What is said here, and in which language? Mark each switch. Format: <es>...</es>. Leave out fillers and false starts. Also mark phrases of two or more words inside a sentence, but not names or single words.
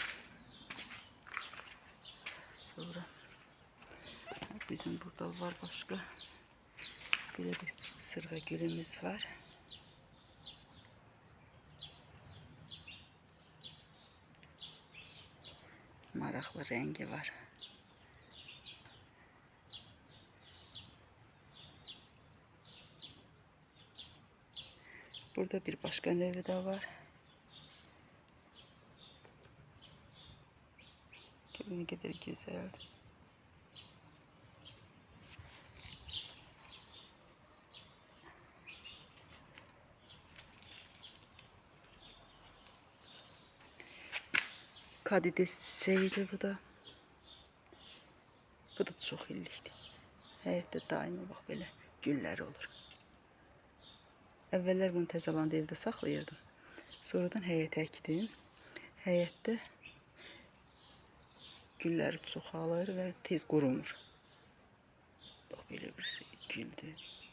<az>Sonra bizim burada var başqa. Belə bir sırğa gülümüz var. Maraqlı rengi var. Burada bir başka növü de var.</az> <tr>Ne kadar güzel. Kadides çiçeğidir bu da.</tr> <az>Bu da çok illikdir. Həyətdə daimi bax belə gülləri olur. Əvvəllər bunu təzəlanda evdə saxlayırdım. Sonradan həyətə əkdim. Həyətdə gülləri çoxalır və tez qurumur. Bax belə bir şey güldür.</az>